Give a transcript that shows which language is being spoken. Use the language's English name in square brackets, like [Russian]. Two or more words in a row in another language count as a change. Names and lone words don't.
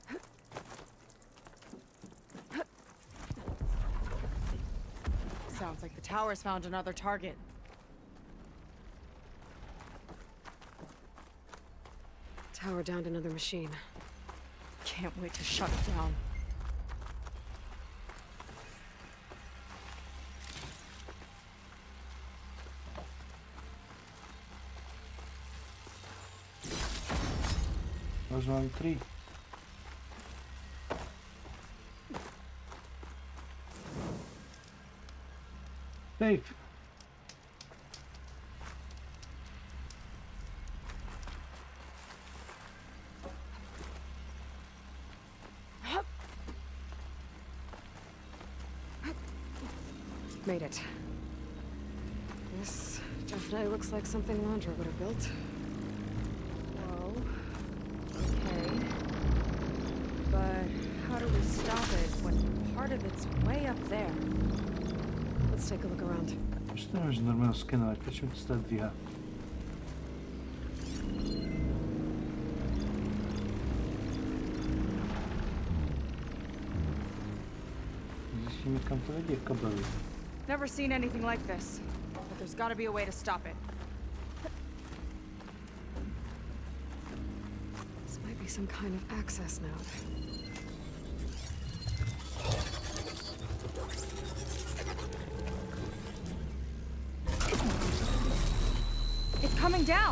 [English] Sounds like the tower's found another target. Tower downed another machine. Can't wait to shut it down. [Czech] Už mám 3. [English] Safe. Made it. This definitely looks like something Landra would have built. Whoa. Okay. But how do we stop it when part of it's way up there? Let's take a look around. [Czech] Proč to nemůžu normálně skenovat? Proč mi to stále dvíhá? Zjistíme, kam to vedě kabely. [English] Never seen anything like this, but there's gotta be a way to stop it. This might be some kind of access node. It's coming down!